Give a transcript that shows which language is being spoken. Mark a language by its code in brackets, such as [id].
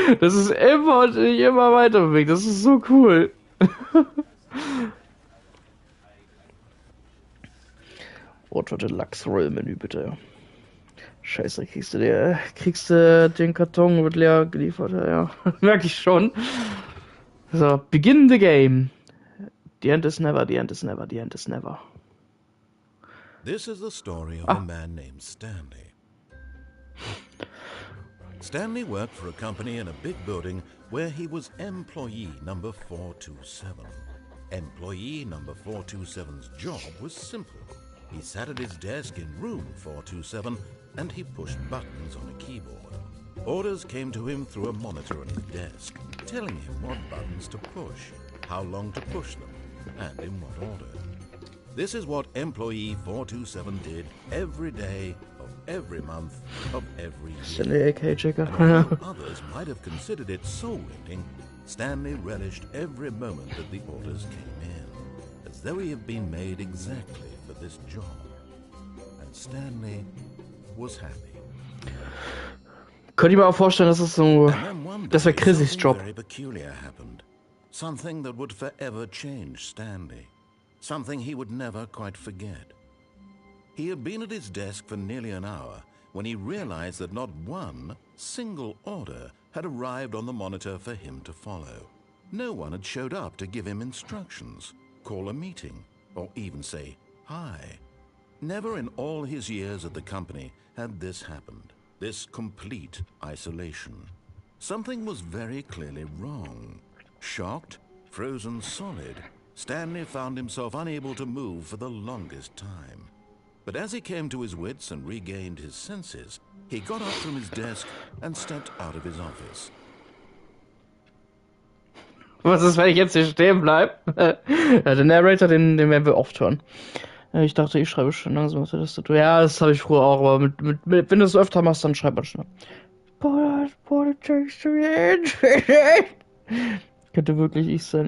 [de] Das ist immer, sich immer weiter bewegt. Das ist so cool. Auto Deluxe Rollmenü bitte. Scheiße, kriegst du den Karton, wird leer geliefert, ja. Merke ich schon. So, [en] begin the game. The end is never, the end is never, the end is never. This is the story of a man named Stanley. Stanley worked for a company in a big building where he was employee number 427. Employee number 427's job was simple. He sat at his desk in room 427 and he pushed buttons on a keyboard. Orders came to him through a monitor on his desk, telling him what buttons to push, how long to push them, and in what order. This is what employee 427 did every day of every month of every year. And although others might have considered it soul-rending, Stanley relished every moment that the orders came in, as though he had been made exactly for this job. And Stanley was happy. [de] Könnte ich mir auch vorstellen, dass es so, das wäre Chrissys Job. [en] Very peculiar happened. Something that would forever change Stanley. Something he would never quite forget. He had been at his desk for nearly an hour when he realized that not one single order had arrived on the monitor for him to follow. No one had showed up to give him instructions, call a meeting, or even say hi. Never in all his years at the company had this happened, this complete isolation. Something was very clearly wrong. Shocked, frozen solid, Stanley found himself unable to move for the longest time. But as he came to his wits and regained his senses, he got up from his desk and stepped out of his office. [de] Was ist, wenn ich jetzt hier stehen bleibe? Ja, den Narrator, den werden wir oft hören. Ich dachte, ich schreibe schon langsam auf der Tastatur. Ja, das habe ich früher auch, aber wenn du es öfter machst, dann schreib man schnell. Könnte wirklich ich sein.